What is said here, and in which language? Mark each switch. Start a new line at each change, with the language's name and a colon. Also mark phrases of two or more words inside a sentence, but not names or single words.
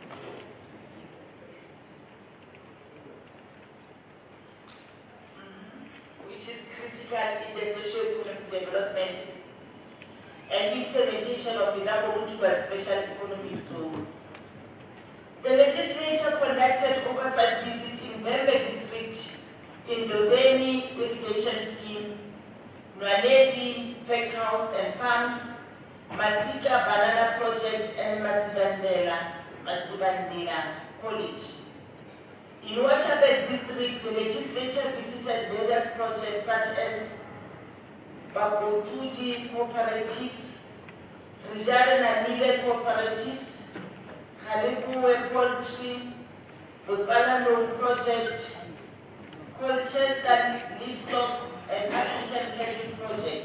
English: Which is critical in the socio-economic development and implementation of the Limpopo Special Economic Zone. The legislature conducted oversight visit in Vembe district, in Doveni irrigation scheme, Nwaneti Pack House and Farms, Matsika Banana Project, and Matsibandela College. In Waterberg district, the legislature visited various projects such as Bakotudi Cooperatives, Rijare Namile Cooperatives, Halikuwe Poultry, Botswana Loan Project, Colchester Livestock, and African Cattle Project.